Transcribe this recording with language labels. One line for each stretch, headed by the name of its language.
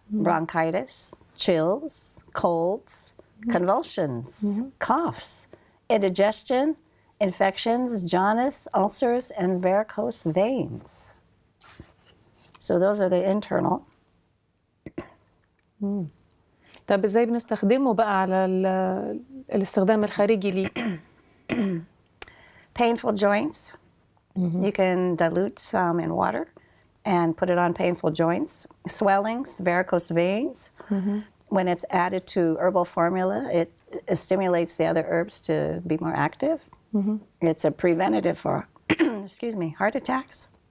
English: Bronchitis, chills, colds, convulsions, coughs, indigestion, infections, jaundice, ulcers, and varicose veins. So those are the internal.
Arabic: طب ازاي بنستخدمه بقى على الاستخدام الخارجي ليه؟
English: Painful joints. You can dilute some in water and put it on painful joints. Swellings, varicose veins. When it's added to herbal formula, it stimulates the other herbs to be more active. It's a preventative for, excuse me, heart attacks.